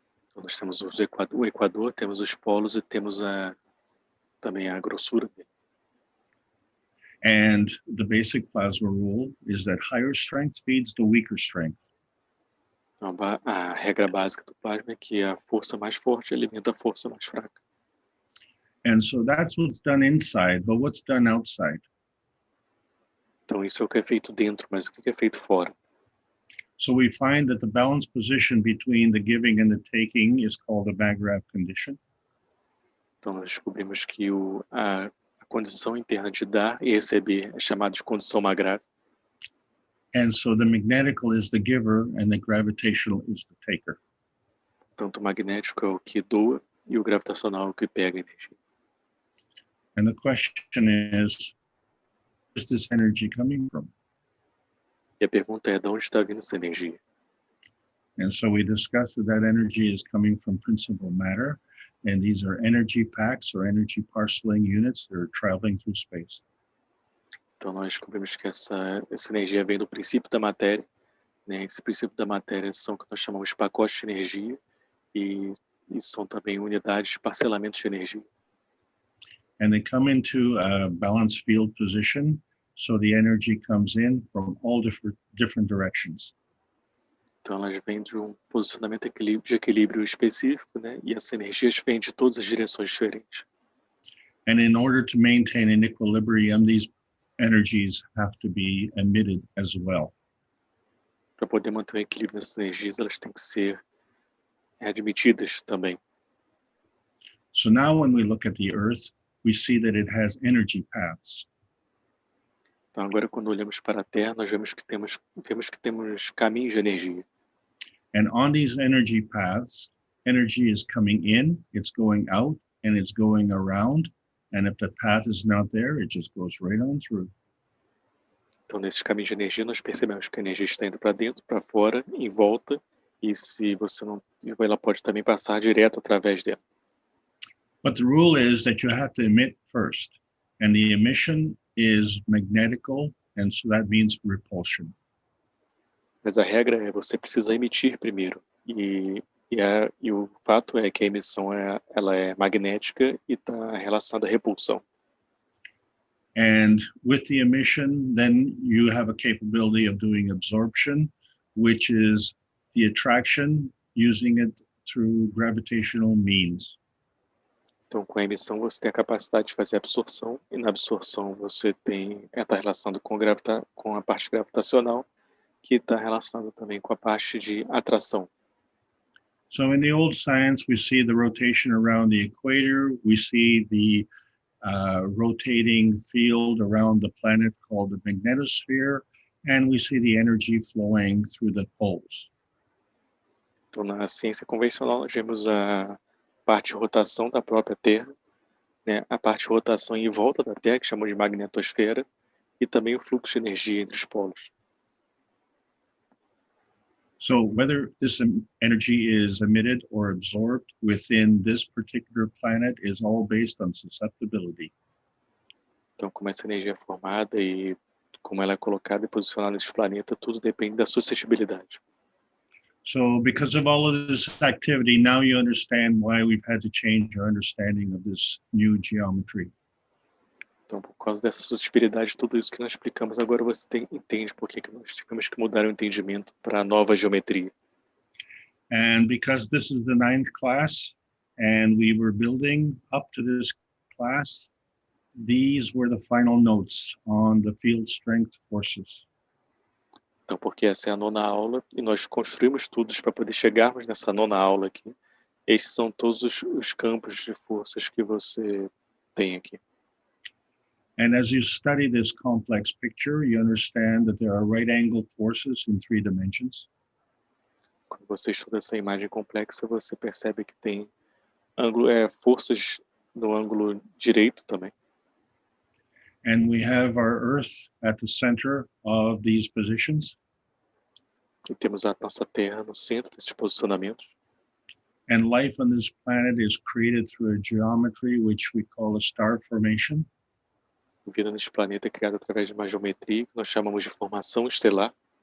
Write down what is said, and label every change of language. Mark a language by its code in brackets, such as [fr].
[pt] Então, nós temos o Equador, temos os polos e temos também a grossura dele. [en] And the basic plasma rule is that higher strength feeds the weaker strength. [pt] Então, a regra básica do plasma é que a força mais forte alimenta a força mais fraca. [en] And so that's what's done inside, but what's done outside? [pt] Então, isso é o que é feito dentro, mas o que é feito fora? [en] So we find that the balance position between the giving and the taking is called the Magrath condition. [pt] Então, nós descobrimos que a condição interna de dar e receber é chamada de condição Magrath. [en] And so the magnetical is the giver and the gravitational is the taker. [pt] Tanto o magnético é o que doa e o gravitacional é o que pega a energia. [en] And the question is, where is this energy coming from? [pt] E a pergunta é, de onde está vindo essa energia? [en] And so we discussed that energy is coming from principal matter, and these are energy packs or energy parceling units that are traveling through space. [pt] Então, nós descobrimos que essa energia vem do princípio da matéria, né? Esse princípio da matéria são o que nós chamamos de pacotes de energia e são também unidades de parcelamento de energia. [en] And they come into a balanced field position, so the energy comes in from all different directions. [pt] Então, elas vêm de um posicionamento de equilíbrio específico, né? E as energias vêm de todas as direções diferentes. [en] And in order to maintain an equilibrium, these energies have to be emitted as well. [pt] Para poder manter o equilíbrio nessas energias, elas têm que ser admitidas também. [en] So now when we look at the Earth, we see that it has energy paths. [pt] Então, agora, quando olhamos para a Terra, nós vemos que temos caminhos de energia. [en] And on these energy paths, energy is coming in, it's going out, and it's going around. And if the path is not there, it just goes right on through. [pt] Então, nesses caminhos de energia, nós percebemos que a energia está indo para dentro, para fora, em volta, e se você não, ela pode também passar direto através dela. [en] But the rule is that you have to emit first, and the emission is magnetical, and so that means repulsion. [pt] Mas a regra é você precisa emitir primeiro, e o fato é que a emissão ela é magnética e está relacionada à repulsão. [en] And with the emission, then you have a capability of doing absorption, which is the attraction, using it through gravitational means. [pt] Então, com a emissão, você tem a capacidade de fazer absorção, e na absorção você está relacionado com a parte gravitacional, que está relacionado também com a parte de atração. [en] So in the old science, we see the rotation around the equator, we see the rotating field around the planet called the magnetosphere, and we see the energy flowing through the poles. [pt] Então, na ciência convencional, nós vemos a parte de rotação da própria Terra, né? A parte de rotação em volta da Terra, que chamamos de magnetosfera, e também o fluxo de energia entre os polos. [en] So whether this energy is emitted or absorbed within this particular planet is all based on susceptibility. [pt] Então, como essa energia é formada e como ela é colocada e posicionada nesse planeta, tudo depende da suscetibilidade. [en] So because of all of this activity, now you understand why we've had to change our understanding of this new geometry. [pt] Então, por causa dessa suscetibilidade, tudo isso que nós explicamos agora, você entende por que nós tivemos que mudar o entendimento para a nova geometria. [en] And because this is the 9th class, and we were building up to this class, these were the final notes on the field strength forces. [pt] Então, porque essa é a 9ª aula, e nós construímos estudos para poder chegarmos nessa 9ª aula aqui. Estes são todos os campos de forças que você tem aqui. [en] And as you study this complex picture, you understand that there are right-angled forces in 3 dimensions. [pt] Quando você estuda essa imagem complexa, você percebe que tem forças no ângulo direito também. [en] And we have our Earth at the center of these positions. [pt] E temos a nossa Terra no centro desses posicionamentos. [en] And life on this planet is created through a geometry which we call a star formation. [pt] A vida neste planeta é criada através de uma geometria que nós chamamos de formação estelar,